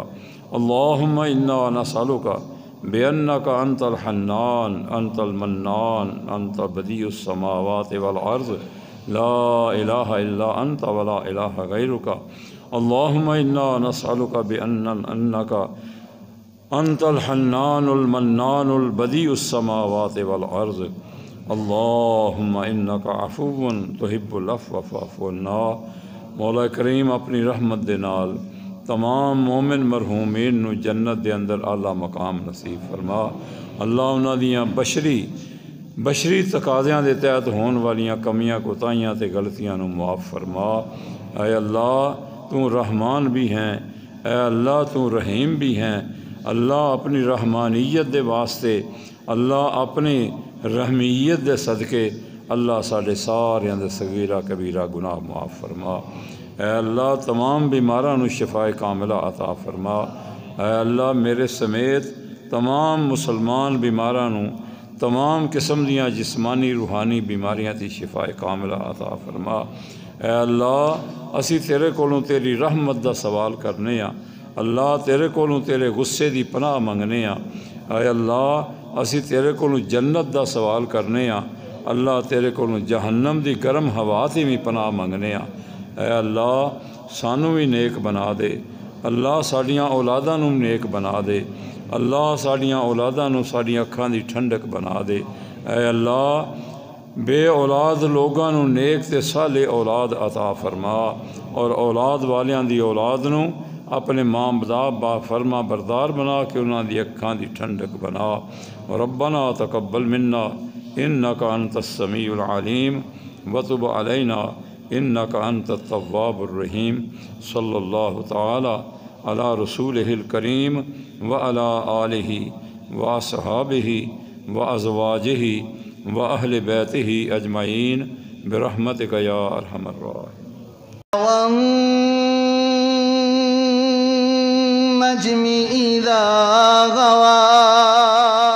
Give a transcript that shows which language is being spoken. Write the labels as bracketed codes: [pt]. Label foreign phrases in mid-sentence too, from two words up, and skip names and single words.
[ar] اللهم إنا نسألك بأنك أنت الحنان أنت المنان أنت بديع السماوات والأرض لا إله إلا أنت ولا إله غيرك۔ اللهم إنا نسألك بأنك أنت الحنان المنان البديع السماوات والأرض۔ اللهم إنك عفو تحب العفو فاعف عنا۔ [pa] مولا کریم اپنی رحمت دے نال تمام مومن مرحومین نو جنت دے اندر اعلیٰ مقام نصیب فرما۔ اللہ انہاں دیاں بشری تقاضیاں دے تحت ہون والیاں کمیاں کوتاہیاں تے غلطیاں نو معاف فرما۔ اے اللہ تو رحمان بھی ہیں، اے اللہ تو رحیم بھی ہیں۔ اللہ اپنی رحمانیت دے واسطے، اللہ اپنی رحمیت دے صدقے اللہ ساڑھے سارے اندر صغیرہ کبیرہ گناہ معاف فرما۔ اے اللہ تمام بیماراں نو شفاء کاملہ عطا فرما۔ اے اللہ میرے سمیت تمام مسلمان بیماراں نو تمام قسم دیاں جسمانی روحانی بیماریاں دی شفاء کاملہ عطا فرما۔ اے اللہ اسی تیرے کولوں تیری رحمت دا سوال کرنے ہاں، اللہ تیرے کولوں تیرے غصے دی پناہ منگنے ہاں۔ اے اللہ اسی تیرے کولوں جنت دا سوال کرنے ہاں، اللہ تیرے کولوں جہنم دی گرم ہوا تی بھی پناہ منگنے ہاں۔ اے اللہ سانوں بھی نیک بنا دے، اللہ ساڑیاں اولاداں نوں نیک بنا دے، اللہ ساڑیاں اولاداں نوں ساڑیاں اکھاں دی ٹھنڈک بنا دے۔ اے اللہ بے اولاد لوگاں نو نیک تے صالح اولاد عطا فرما، اور اولاد والیاں دی اولاد نو اپنے ماں با فرما بردار بنا کے انہاں دی اکھاں دی ٹھنڈک بنا۔ [ar] ربنا تقبل منا انک انت السمیع العلیم وتب علینا انک انت التواب الرحیم۔ صلی اللہ تعالی علی رسولہ الکریم وعلی آلہ واصحابہ وازواجہ واہل بیتہ اجمعین برحمتک یا ارحم الراحمین۔ والنجم إذا غوى